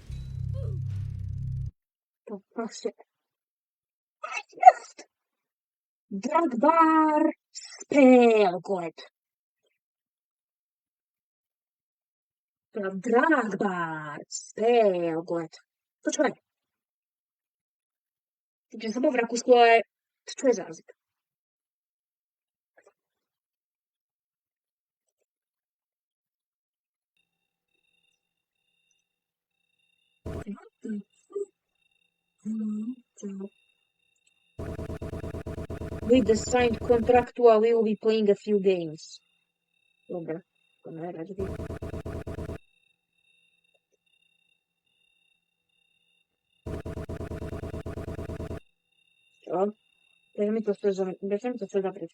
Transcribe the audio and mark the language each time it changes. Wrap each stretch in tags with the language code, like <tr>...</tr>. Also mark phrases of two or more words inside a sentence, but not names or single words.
<sk>To proste... Dragbar Spelgoed. Dragbar Spelgoed. To čo je? Takže som bol v Rakúsku, ale to čo je za jazyk?</sk> <en>With the signed contractual, we will be playing a few games.</en> <sk>Dobre, poďme hrať. Čo? Prečo mi to chce zaprieť?</sk>